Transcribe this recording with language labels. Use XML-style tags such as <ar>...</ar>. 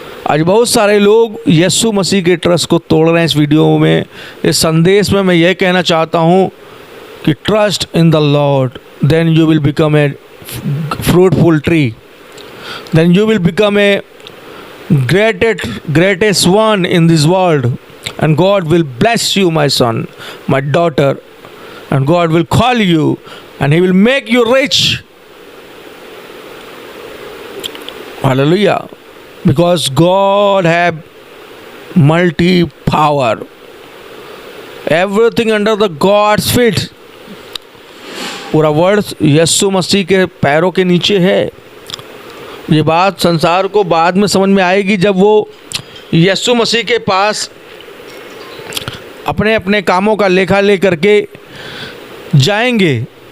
<hi>आज बहुत सारे लोग यीशु मसीह के ट्रस्ट को तोड़ रहे हैं। इस वीडियो में, इस संदेश में मैं यह कहना चाहता हूँ कि</hi> <en>Trust in the Lord, then you will become a fruitful tree, then you will become a greatest one in this world, and God will bless you, my son, my daughter, and God will call you and He will make you rich. Hallelujah. Because God have multi power, everything under the God's feet.</en> <hi>पूरा word यीशु मसीह के पैरों के नीचे है। ये बात संसार को बाद में समझ में आएगी जब वो यीशु मसीह के पास अपने अपने कामों का लेखा ले करके जाएंगे।</hi>